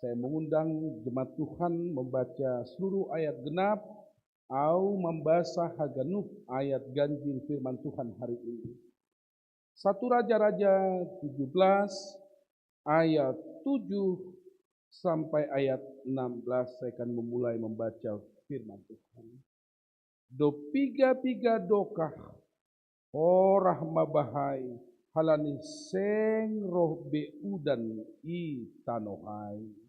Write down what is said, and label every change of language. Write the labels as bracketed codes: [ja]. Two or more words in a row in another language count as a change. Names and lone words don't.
[id] Saya mengundang jemaat Tuhan membaca seluruh ayat genap au membaca haganuk ayat ganjil firman Tuhan hari ini. 1 Raja-Raja 17 ayat 7 sampai ayat 16 saya akan memulai membaca firman Tuhan. [bts] Do piga-piga dokah orah mabahai halani seng roh beudan i tanohai.